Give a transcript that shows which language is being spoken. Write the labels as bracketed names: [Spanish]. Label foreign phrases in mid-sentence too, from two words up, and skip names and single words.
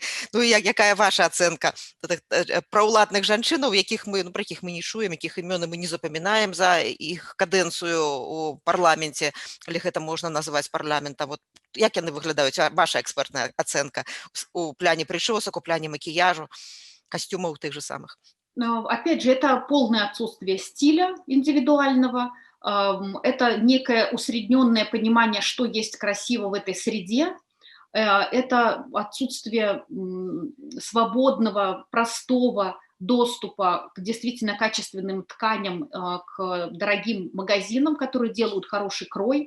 [Belarusian] Ну і якая ваша ацэнка праўладных жанчынаў, пра якіх мы не чуем, якіх імёны мы не запамінаем за іх кадэнцыю ў парламенце, калі гэта можна назваць парламентам. Вот як яны выглядаюць? Ваша экспертная ацэнка у пляне прычосак, у пляне макіяжу, [Russian] костюмов тых же самых? Опять же, это полное отсутствие стиля индивидуального, это некое усредненное понимание, что есть красиво в этой среде, это отсутствие свободного, простого доступа к действительно качественным тканям, к дорогим магазинам, которые делают хороший крой.